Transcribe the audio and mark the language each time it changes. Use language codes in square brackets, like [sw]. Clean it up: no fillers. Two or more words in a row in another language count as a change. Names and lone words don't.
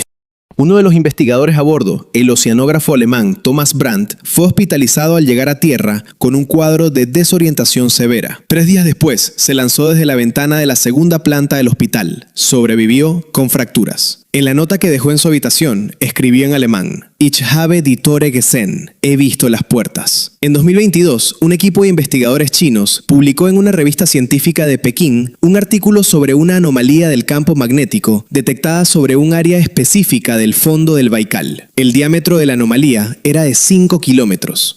[es] Uno de los investigadores a bordo, el oceanógrafo alemán Thomas Brandt, fue hospitalizado al llegar a tierra con un cuadro de desorientación severa. 3 días después, se lanzó desde la ventana de la segunda planta del hospital. Sobrevivió con fracturas. En la nota que dejó en su habitación, escribió en alemán: [de] Ich habe die Tore gesehen. [es] He visto las puertas. En 2022, un equipo de investigadores chinos publicó en una revista científica de Pekín un artículo sobre una anomalía del campo magnético detectada sobre un área específica del fondo del Baikal. El diámetro de la anomalía era de 5 kilómetros.